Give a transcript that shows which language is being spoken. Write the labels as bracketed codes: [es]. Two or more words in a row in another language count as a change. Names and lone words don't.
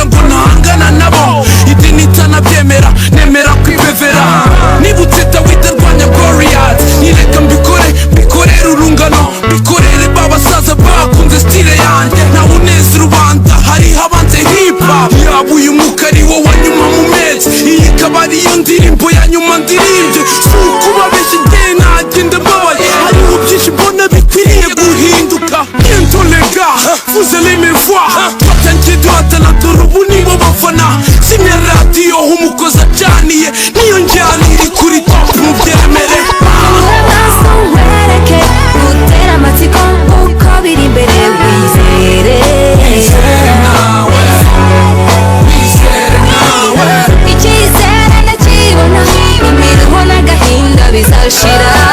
[rw] ngo ntahangana nabo idini itanabyemera nemera kwibevera nibutse dawidi arwanya Goliath nireka mbikorere urungano mbikorere babasaza bakunze stile yanjye nawe uneza rubanda hariho abanze hip hop yaba uyu mwuka ari wo wanyuma mu mezi iyi ikaba ariyo ndirimbo ya nyuma ndirimbye si ukubabeshya njye nagenda mbabaye hariho byinshi mbona bikwiriye guhinduka [fr] bientôt les gars vous allez me voir [rw] twatangiye duhatana dore ubu nibo bafana zimya radiyo umukozi acaniye niyo njyana iri kuri top mubyemere kubura amaso nkwereke gutera amatsiko uko biri imbere wizere icyizere ndakibona imiruho n'agahinda bizashira